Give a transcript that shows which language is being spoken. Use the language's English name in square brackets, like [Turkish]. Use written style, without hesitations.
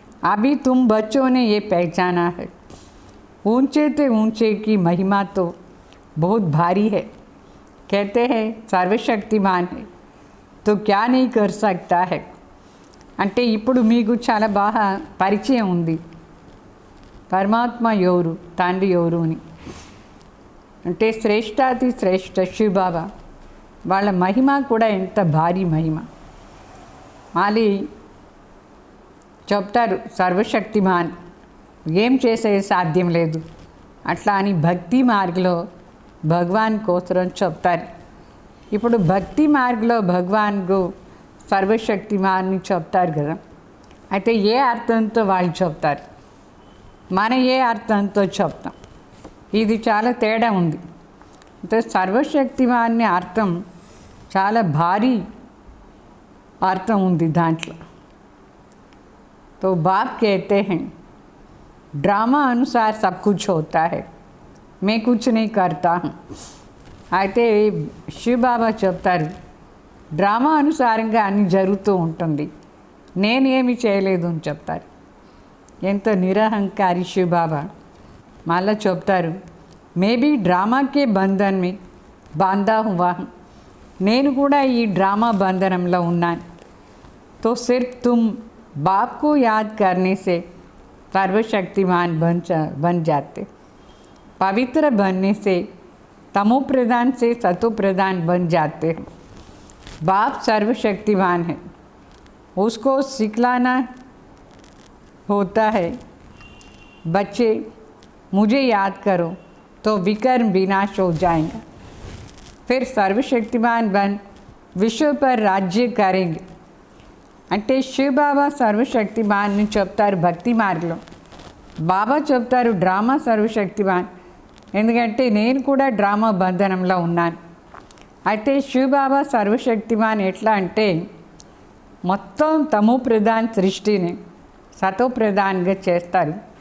[Hindi] अभी तुम बच्चों ने ये पहचाना है, ऊंचे ते ऊंचे की महिमा तो बहुत भारी है। कहते हैं सर्वशक्तिमान है तो क्या नहीं कर सकता है. [Telugu] అంటే ఇప్పుడు మీకు చాలా బాగా పరిచయం ఉంది పరమాత్మ ఎవరు, తండ్రి ఎవరు అని. అంటే శ్రేష్టాతి శ్రేష్ఠ శివబాబా, వాళ్ళ మహిమ కూడా ఎంత భారీ మహిమ. మళ్ళీ చెప్తారు సర్వశక్తిమాన్ ఏం చేసేది సాధ్యం లేదు. అట్లా అని భక్తి మార్గంలో భగవాన్ కోసం చెప్తారు. ఇప్పుడు భక్తి మార్గంలో భగవాన్కు సర్వశక్తిమాన్ని చెప్తారు కదా, అయితే ఏ అర్థంతో వాళ్ళు చెప్తారు, మన ఏ అర్థంతో చెప్తాం, ఇది చాలా తేడా ఉంది. అంటే సర్వశక్తిమాన్ని అర్థం చాలా భారీ అర్థం ఉంది దాంట్లో. [Hindi] तो बाप कहते हैं ड्रामा अनुसार सब कुछ होता है, मैं कुछ नहीं करता हूँ. [Telugu] అయితే శివబాబా చెప్తారు డ్రామా అనుసారంగా అన్ని జరుగుతూ ఉంటుంది, నేనేమి చేయలేదు అని చెప్తారు. ఎంత నిరహంకారి శివబాబా. మళ్ళా చెప్తారు [Hindi] మేబీ డ్రామాకే బంధన్ మీ బాంధా హువా, [Telugu] నేను కూడా ఈ డ్రామా బంధనంలో ఉన్నాను. [Hindi] तो सिर्फ तुम बाप को याद करने से सर्वशक्तिमान बन जाते, पवित्र बनने से तमो प्रधान से सतो प्रधान बन जाते हैं. बाप सर्वशक्तिमान है, उसको सिखलाना होता है. बच्चे मुझे याद करो तो विकर्म विनाश हो जाएगा, फिर सर्वशक्तिमान बन विश्व पर राज्य करेंगे. [Telugu] అంటే శివబాబా సర్వశక్తిమాన్ని చెప్తారు భక్తి మార్గంలో. బాబా చెప్తారు డ్రామా సర్వశక్తిమాన్, ఎందుకంటే నేను కూడా డ్రామా బంధనంలో ఉన్నాను. అయితే శివబాబా సర్వశక్తిమాన్ ఎట్లా అంటే మొత్తం తమో ప్రధాన్ సృష్టిని సతో ప్రధాన్గా చేస్తారు.